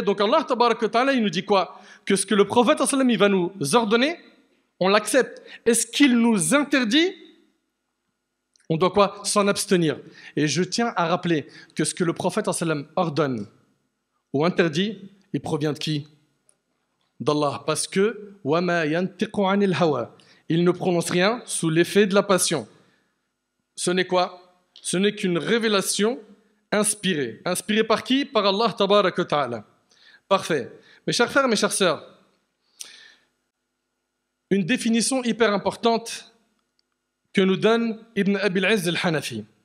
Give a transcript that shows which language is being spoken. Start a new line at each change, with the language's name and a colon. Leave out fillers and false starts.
French: Donc Allah tabarak wa ta'ala, il nous dit quoi? Que ce que le prophète sallallahu alayhi wa sallam, il va nous ordonner, on l'accepte. Et ce qu'il nous interdit, on doit quoi? S'en abstenir. Et je tiens à rappeler que ce que le prophète sallallahu alayhi wa sallam ordonne ou interdit, il provient de qui? D'Allah.
Arabic: Parce que وَمَا يَنْتِقُ عَنِ الْهَوَى.
French: Il ne prononce rien sous l'effet de la passion. Ce n'est quoi? Ce n'est qu'une révélation inspirée. Inspirée par qui? Par Allah tabaraka wa ta'ala. Parfait. Mes chers frères, mes chères sœurs, une définition hyper importante que nous donne Ibn Abi al-Izz al-Hanafi.